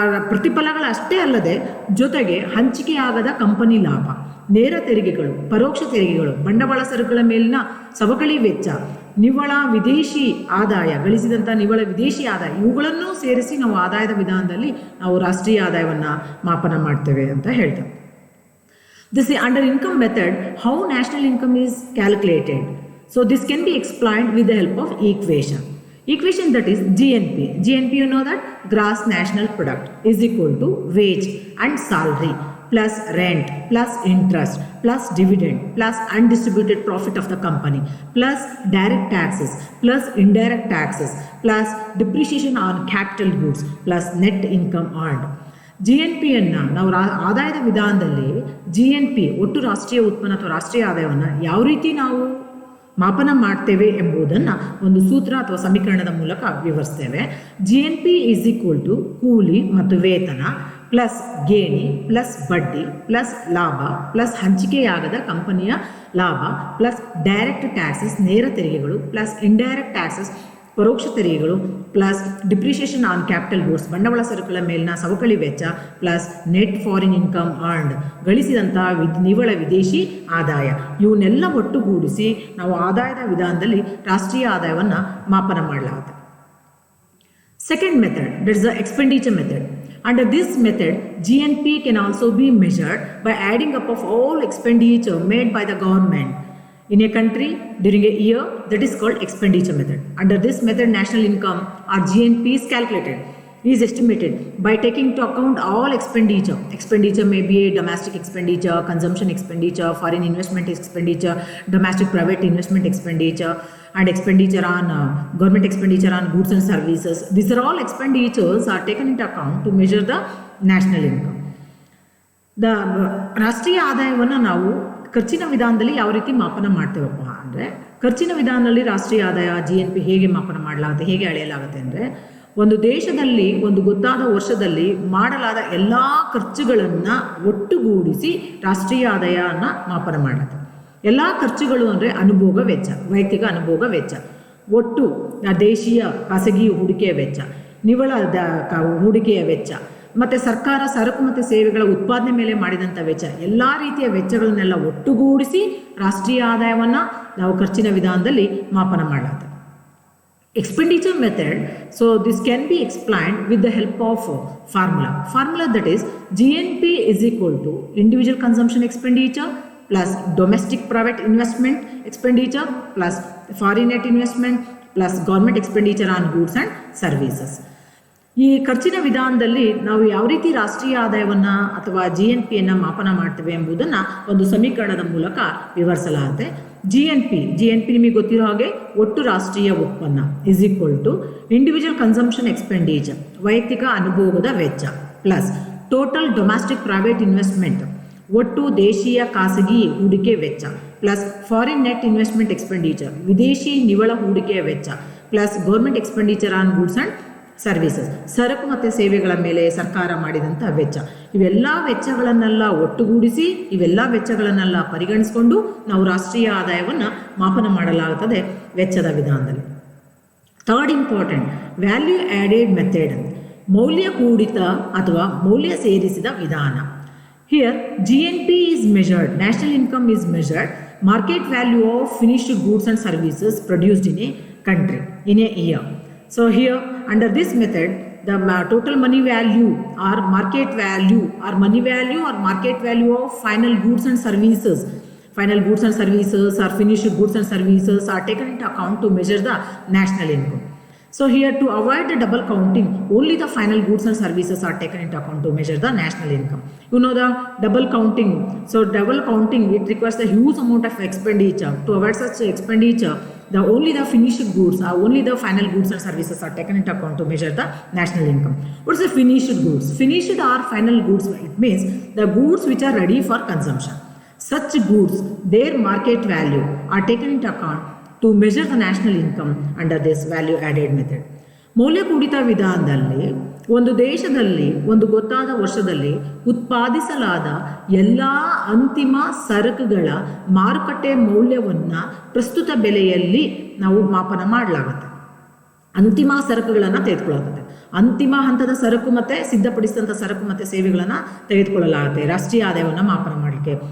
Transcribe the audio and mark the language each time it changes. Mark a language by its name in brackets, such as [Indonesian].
[Kannada] ಪ್ರತಿಫಲಗಳಷ್ಟೇ ಅಲ್ಲದೆ ಜೊತೆಗೆ ಹಂಚಿಕೆಯಾಗದ ಕಂಪನಿ ಲಾಭ, ನೇರ ತೆರಿಗೆಗಳು, ಪರೋಕ್ಷ ತೆರಿಗೆಗಳು, ಬಂಡವಾಳ ಸರಕುಗಳ ಮೇಲಿನ ಸವಕಳಿ ವೆಚ್ಚ, ನಿವ್ವಳ ವಿದೇಶಿ ಆದಾಯ, ಗಳಿಸಿದಂಥ ನಿವ್ವಳ ವಿದೇಶಿ ಆದಾಯ, ಇವುಗಳನ್ನು ಸೇರಿಸಿ ನಾವು ಆದಾಯದ ವಿಧಾನದಲ್ಲಿ ನಾವು ರಾಷ್ಟ್ರೀಯ ಆದಾಯವನ್ನು ಮಾಪನ ಮಾಡ್ತೇವೆ ಅಂತ ಹೇಳ್ತೇವೆ. [English] This is under income method, how national income is calculated. So this can be explained with the help of equation that is GNP. GNP, you know that gross national product is equal to wage and salary plus rent plus interest plus dividend plus undistributed profit of the company plus direct taxes plus indirect taxes plus depreciation on capital goods plus net income earned. [Kannada] GNPಯನ್ನು ನಾವು ಆದಾಯದ ವಿಧಾನದಲ್ಲಿ GNP ಒಟ್ಟು ರಾಷ್ಟ್ರೀಯ ಉತ್ಪನ್ನ ಅಥವಾ ರಾಷ್ಟ್ರೀಯ ಆದಾಯವನ್ನು ಯಾವ ರೀತಿ ನಾವು ಮಾಪನ ಮಾಡ್ತೇವೆ ಎಂಬುದನ್ನು ಒಂದು ಸೂತ್ರ ಅಥವಾ ಸಮೀಕರಣದ ಮೂಲಕ ವಿವರಿಸ್ತೇವೆ. GNP [English] is equal to [Kannada] ಕೂಲಿ ಮತ್ತು ವೇತನ ಪ್ಲಸ್ ಗೇಣಿ ಪ್ಲಸ್ ಬಡ್ಡಿ ಪ್ಲಸ್ ಲಾಭ ಪ್ಲಸ್ ಹಂಚಿಕೆಯಾಗದ ಕಂಪನಿಯ ಲಾಭ ಪ್ಲಸ್ [English] direct taxes [Kannada] ನೇರ ತೆರಿಗೆಗಳು ಪ್ಲಸ್ [English] indirect taxes [Kannada] ಪರೋಕ್ಷ ತೆರಿಗೆಗಳು plus [English] depreciation on capital goods [Kannada] ಬಂಡವಾಳ ಸರಕುಗಳ ಮೇಲಿನ ಸವಕಳಿ ವೆಚ್ಚ plus [English] net foreign income earned [Kannada] ಗಳಿಸಿದಂತಹ ನಿವ್ವಳ ವಿದೇಶಿ ಆದಾಯ. ಇವನ್ನೆಲ್ಲ ಒಟ್ಟುಗೂಡಿಸಿ ನಾವು ಆದಾಯದ ವಿಧಾನದಲ್ಲಿ ರಾಷ್ಟ್ರೀಯ ಆದಾಯವನ್ನು ಮಾಪನ ಮಾಡಲಾಗುತ್ತೆ. [English] Second method, that is the expenditure method. Under this method, GNP can also be measured by adding up of all expenditure made by the government in a country during a year. That is called expenditure method. Under this method, national income or GNP is calculated, is estimated by taking into account all expenditure. Expenditure may be a domestic expenditure, consumption expenditure, foreign investment expenditure, domestic private investment expenditure, and expenditure on government expenditure on goods and services. These are all expenditures are taken into account to measure the national income. [Kannada] The ರಾಷ್ಟ್ರೀಯ ಆದಾಯವನ್ನು ನಾವು ಖರ್ಚಿನ ವಿಧಾನದಲ್ಲಿ ಯಾವ ರೀತಿ ಮಾಪನ ಮಾಡ್ತೇವಪ್ಪ ಅಂದರೆ, ಖರ್ಚಿನ ವಿಧಾನದಲ್ಲಿ ರಾಷ್ಟ್ರೀಯ ಆದಾಯ GNP ಹೇಗೆ ಮಾಪನ ಮಾಡಲಾಗುತ್ತೆ, ಹೇಗೆ ಅಳೆಯಲಾಗುತ್ತೆ ಅಂದರೆ, ಒಂದು ದೇಶದಲ್ಲಿ ಒಂದು ಗೊತ್ತಾದ ವರ್ಷದಲ್ಲಿ ಮಾಡಲಾದ ಎಲ್ಲ ಖರ್ಚುಗಳನ್ನು ಒಟ್ಟುಗೂಡಿಸಿ ರಾಷ್ಟ್ರೀಯ ಆದಾಯವನ್ನು ಮಾಪನ ಮಾಡಲಾಗುತ್ತೆ. ಎಲ್ಲ ಖರ್ಚುಗಳು ಅಂದರೆ ಅನುಭೋಗ ವೆಚ್ಚ, ವೈಯಕ್ತಿಕ ಅನುಭೋಗ ವೆಚ್ಚ, ಒಟ್ಟು ದೇಶೀಯ ಖಾಸಗಿ ಹೂಡಿಕೆಯ ವೆಚ್ಚ, ನಿವ್ವಳ ಹೂಡಿಕೆಯ ವೆಚ್ಚ, ಮತ್ತು ಸರ್ಕಾರ ಸರಕು ಮತ್ತು ಸೇವೆಗಳ ಉತ್ಪಾದನೆ ಮೇಲೆ ಮಾಡಿದಂಥ ವೆಚ್ಚ, ಎಲ್ಲ ರೀತಿಯ ವೆಚ್ಚಗಳನ್ನೆಲ್ಲ ಒಟ್ಟುಗೂಡಿಸಿ ರಾಷ್ಟ್ರೀಯ ಆದಾಯವನ್ನು ನಾವು ಖರ್ಚಿನ ವಿಧಾನದಲ್ಲಿ ಮಾಪನ ಮಾಡಲಾಗುತ್ತೆ. [English] Expenditure method, so this can be explained with the help of formula that is GNP is equal to individual consumption expenditure plus domestic private investment expenditure plus foreign net investment plus government expenditure on goods and services. [Kannada] ಈ ಖರ್ಚಿನ ವಿಧಾನದಲ್ಲಿ ನಾವು ಯಾವ ರೀತಿ ರಾಷ್ಟ್ರೀಯ ಆದಾಯವನ್ನು ಅಥವಾ GNPಯನ್ನು ಮಾಪನ ಮಾಡ್ತೇವೆ ಎಂಬುದನ್ನು ಒಂದು ಸಮೀಕರಣದ ಮೂಲಕ ವಿವರಿಸಲಾಗುತ್ತೆ. GNP ನಿಮಗೆ ಗೊತ್ತಿರೋ ಹಾಗೆ ಒಟ್ಟು ರಾಷ್ಟ್ರೀಯ ಉತ್ಪನ್ನ [English] is equal to individual consumption expenditure [Kannada] ವೈಯಕ್ತಿಕ ಅನುಭೋಗದ ವೆಚ್ಚ plus [English] total domestic private investment [Kannada] ಒಟ್ಟು ದೇಶೀಯ ಖಾಸಗಿ ಹೂಡಿಕೆ ವೆಚ್ಚ plus [English] foreign net investment expenditure [Kannada] ವಿದೇಶಿ ನಿವ್ವಳ ಹೂಡಿಕೆಯ ವೆಚ್ಚ plus [English] government expenditure on goods and services [Kannada] ಸರಕು ಮತ್ತು ಸೇವೆಗಳ ಮೇಲೆ ಸರ್ಕಾರ ಮಾಡಿದಂಥ ವೆಚ್ಚ. ಇವೆಲ್ಲ ವೆಚ್ಚಗಳನ್ನೆಲ್ಲ ಒಟ್ಟುಗೂಡಿಸಿ ಇವೆಲ್ಲ ವೆಚ್ಚಗಳನ್ನೆಲ್ಲ ಪರಿಗಣಿಸಿಕೊಂಡು ನಾವು ರಾಷ್ಟ್ರೀಯ ಆದಾಯವನ್ನು ಮಾಪನ ಮಾಡಲಾಗುತ್ತದೆ ವೆಚ್ಚದ ವಿಧಾನದಲ್ಲಿ. [English] third important value added method, [Kannada] ಮೌಲ್ಯ ಕೂಡಿತ ಅಥವಾ ಮೌಲ್ಯ ಸೇರಿಸಿದ ವಿಧಾನ. [English] Here GNP is measured, national income is measured, market value of finished goods and services produced in a country in a year. So here under this method the total money value or market value or money value or market value of final goods and services or finished goods and services are taken into account to measure the national income. So here to avoid the double counting, only the final goods and services are taken into account to measure the national income. You know the double counting. So double counting, it requires a huge amount of expenditure. To avoid such expenditure, only the finished goods or only the final goods and services are taken into account to measure the national income. What is the finished goods? Finished or final goods, it means the goods which are ready for consumption. Such goods, their market value are taken into account to measure the national income under this value added method. [Kannada] ಮೌಲ್ಯ ಕೂಡಿತ ವಿಧಾನದಲ್ಲಿ ಒಂದು ದೇಶದಲ್ಲಿ ಒಂದು ಗೊತ್ತಾದ ವರ್ಷದಲ್ಲಿ ಉತ್ಪಾದಿಸಲಾದ ಎಲ್ಲ ಅಂತಿಮ ಸರಕುಗಳ ಮಾರುಕಟ್ಟೆ ಮೌಲ್ಯವನ್ನು ಪ್ರಸ್ತುತ ಬೆಲೆಯಲ್ಲಿ ನಾವು ಮಾಪನ ಮಾಡಲಾಗುತ್ತೆ. ಅಂತಿಮ ಸರಕುಗಳನ್ನು ತೆಗೆದುಕೊಳ್ಳಲಾಗುತ್ತೆ. ಅಂತಿಮ ಹಂತದ ಸರಕು ಮತ್ತು ಸಿದ್ಧಪಡಿಸಿದಂಥ ಸರಕು ಮತ್ತು ಸೇವೆಗಳನ್ನು ತೆಗೆದುಕೊಳ್ಳಲಾಗುತ್ತೆ ರಾಷ್ಟ್ರೀಯ ಆದಾಯವನ್ನು ಮಾಪನ ಮಾಡಲಿಕ್ಕೆ.